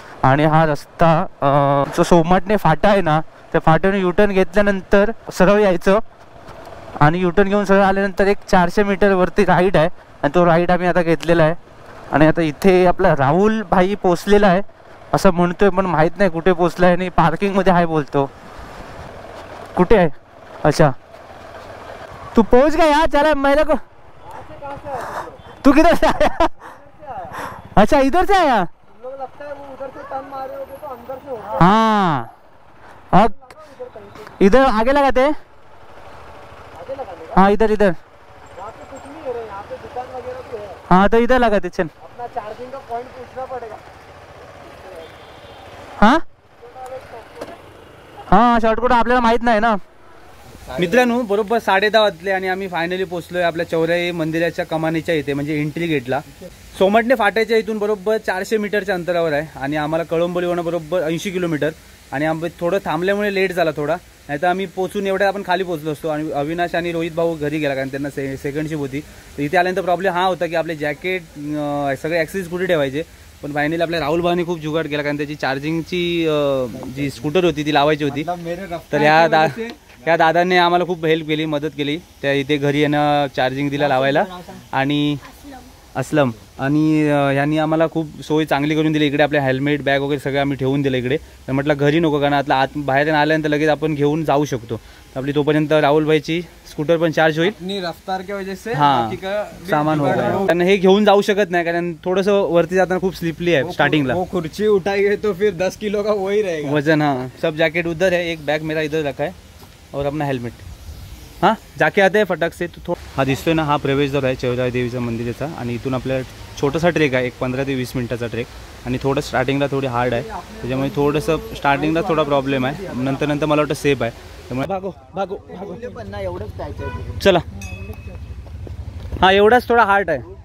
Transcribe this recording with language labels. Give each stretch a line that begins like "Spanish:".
Marathi: आणि हा रस्ता जो सोमाटणे फाटा आहे ना, त्या फाट्याने युटर्न घेतल्यानंतर सरळ यायचं. आणि युटर्न घेऊन सरळ आल्यानंतर एक 400 मीटर वरती राईड आहे. आणि तो राईड आम्ही आता घेतलेला आहे. आणि आता इथे आपला राहुल भाई पोचलेला आहे असं म्हणतोय, पण माहीत नाही कुठे पोचला आहे. आणि पार्किंगमध्ये आहे बोलतो. कुठे आहे?
Hindi: अच्छा, तू पहुंच गया यार. चला मेरे को, तू किधर से आया? अच्छा इधर से आया. हाँ इधर आगे लगाते. हाँ इधर हाँ तो इधर लगाते. चल अपना चार्जिंग का पॉइंट पूछना पड़ेगा.
Marathi: हाँ शॉर्टकट आपल्याला माहित नाही ना. मित्रांनो, बरोबर 10:30 वाजले आणि आम्ही फायनली पोहोचलोय आपल्या चौराई मंदिराच्या कमानीच्या इथे, म्हणजे एंट्री गेटला. सोमाटणे फाट्याच्या इथून बरोबर 400 मीटरच्या अंतरावर आहे. आणि आम्हाला कळंबोलीवरून बरोबर 80 किलोमीटर. आणि आम्ही थोडं थांबल्यामुळे लेट झाला थोडा, नाही तर आम्ही पोचून एवढ्या आपण खाली पोचलो असतो. आणि अविनाश आणि रोहित भाऊ घरी गेला कारण त्यांना सेकंड शिप होती. तर इथे आल्यानंतर प्रॉब्लेम हा होता की आपले जॅकेट सगळे ॲक्सेसरीज कुठे ठेवायचे. पण फायनली आपल्या राहुल भाऊने खूप जुगाड केला कारण त्याची चार्जिंगची जी स्कूटर होती ती लावायची होती. तर ह्या दादांनी आम्हाला खूप हेल्प केली, मदत केली. त्या इथे घरी येणं चार्जिंग दिला लावायला. आणि असलम आणि यांनी आम्हाला खूप सोय चांगली करून दिली. इकडे आपले हेल्मेट बॅग वगैरे सगळं आम्ही ठेवून दिलं इकडे. तर म्हटलं घरी नको कारण आत बाहेर आल्यानंतर लगेच आपण घेऊन जाऊ शकतो. आपली तोपर्यंत राहुल भाईची स्कूटर पण चार्ज होईल.
Hindi: रफ्तार की वजह से हां सामान हो गया.
Marathi: कारण हे घेऊन जाऊ शकत नाही कारण थोडंसं वरती जाताना खूप स्लिपली आहे स्टार्टिंगला.
Hindi: वो खुर्ची उठाएंगे तो फिर 10 किलो का वही रहेगा वजन. हाँ सब जैकेट उधर है, एक बैग मेरा इधर रखा है और अपना हेल्मेट. हाँ जाके आते हैं फटाक से.
Marathi: तो हा दिसतोय ना, हा प्रवेशद्वार आहे चौराई देवीचा मंदिराचा. आणि इथून आपल्याला छोटासा ट्रेक आहे, एक 15 ते 20 मिनिटाचा ट्रेक. आणि थोडं स्टार्टिंगला थोडी हार्ड आहे, त्याच्यामुळे थोडंसं स्टार्टिंगला थोडा प्रॉब्लेम आहे. नंतर मला वाटतं सेफ आहे. त्यामुळे
Hindi: भागो भागो भागो
Marathi: चला. हां एवढाच थोडा हार्ड आहे.